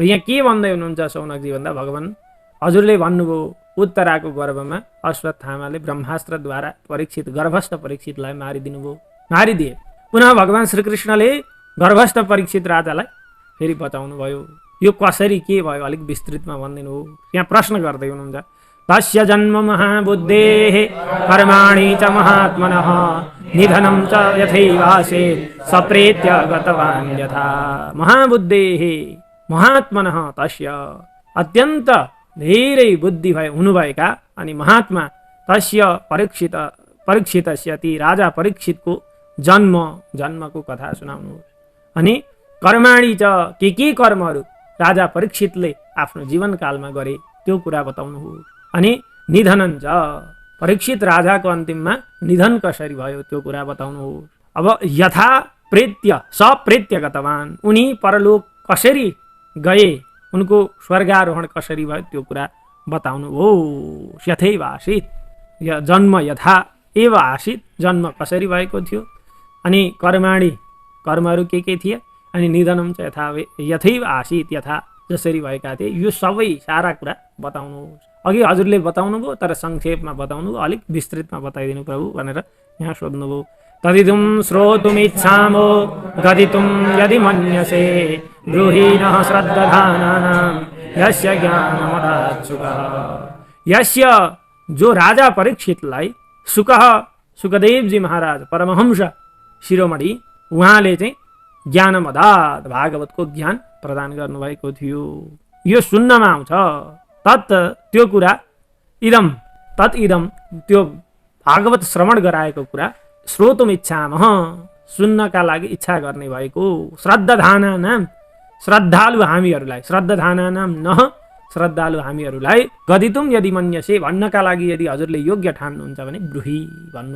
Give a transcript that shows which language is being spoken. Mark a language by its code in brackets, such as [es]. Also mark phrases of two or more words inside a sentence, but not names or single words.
[ne] यहाँ के भन्दै हुनुहुन्छ शौनकजी भन्दा भगवान् हजुरले भन्नुभयो उत्तराको गर्भमा अश्वत्थामाले ब्रह्मास्त्रद्वारा परीक्षित गर्भस्थ परीक्षितलाई मारिदिए। पुनः भगवान् श्रीकृष्णले गर्भस्थ परीक्षित राजालाई फेरि बचाउनु भयो। यो कसरी के भयो अलिक विस्तृतमा भनिदिनु हो। यहाँ प्रश्न गर्दै हुनुहुन्छ। [sa] तस्य जन्म महाबुद्धेः कर्माणि च महात्मनः निधनं च यथैवासेत् सप्रेत्य गतवान् यथा। महाबुद्धेः महात्मनः तस्य [ne] अत्यन्त धेरै बुद्धि हुनुभएका अनि महात्मा [sa] तस्य परीक्षितस्य [ne] ती राजा परीक्षितको जन्मको कथा सुनाउनु। अनि [sa] कर्माणि च [ne] के कर्महरू राजा परीक्षितले आफ्नो जीवनकालमा गरे त्यो कुरा बताउनु हो। अनि [sa] निधनं च [ne] परीक्षित राजाको अन्तिममा निधन कसरी भयो त्यो कुरा बताउनु हो। [sa] अब यथा प्रेत्य सप्रेत्य गतवान्, [ne] उनी परलोक कसरी गए, उनको स्वर्गारोहण कसरी भयो त्यो कुरा बताउनु हो। [sa] यथैवासित जन्म यथा एव आसीत्, [ne] जन्म कसरी भएको थियो, अनि कर्माणि कर्महरू के थिए, अनि निधनम चाहिँ [sa] यथैव आसीत् यथा [ne] जसरी भएका थिए, यो सबै सारा कुरा बताउनुहोस्। अघि हजुरले बताउनु भयो तर संक्षेपमा बताउनु भयो, अलिक विस्तृतमा बताइदिनु प्रभु भनेर यहाँ सोध्नुभयो। [sa] तदिदुं श्रोतुमिच्छामो गदितुं यदि मन्यसे ब्रूहि नः श्रद्धानानां यस्य ज्ञानमदात् सुखः। [ne] यस्य जो राजा परीक्षितलाई सुखदेवजी महाराज परमहंस शिरोमणि उहाँले चाहिँ ज्ञानमदात् भागवतको ज्ञान प्रदान गर्नुभएको थियो। यो सुन्नमा आउँछ। तत् त्यो कुरा इदम त्यो भागवत श्रवण गराएको कुरा [sa] श्रोतुम इच्छामः [ne] सुन्नका लागि इच्छा गर्ने भएको, श्रद्धानानां श्रद्धालु हामीहरूलाई, [sa] श्रद्धानानां नः [ne] श्रद्धालु हामीहरूलाई, [sa] गदितुम यदि मन्यसे [ne] भन्नका लागि यदि हजुरले योग्य ठान्नुहुन्छ भने ब्रूहि भन्नु।